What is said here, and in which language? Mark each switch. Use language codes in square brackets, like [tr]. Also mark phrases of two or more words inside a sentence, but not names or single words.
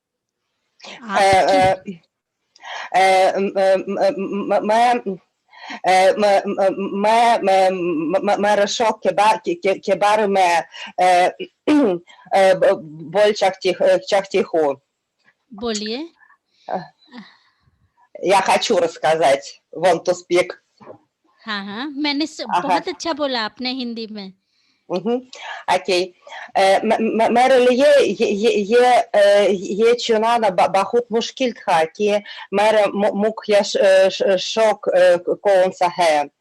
[hi] मैं रशों के बारे में बोल सकती हूँ। बोलिए। [ru] Я хочу рассказать. [en] Want to speak. [hi] हाँ, मैंने बहुत अच्छा बोला आपने हिंदी में। [ru] окей. [hi] मेरे लिए ये चुनाव बहुत मुश्किल था कि मेरा मुख्य शौक कौन सा है।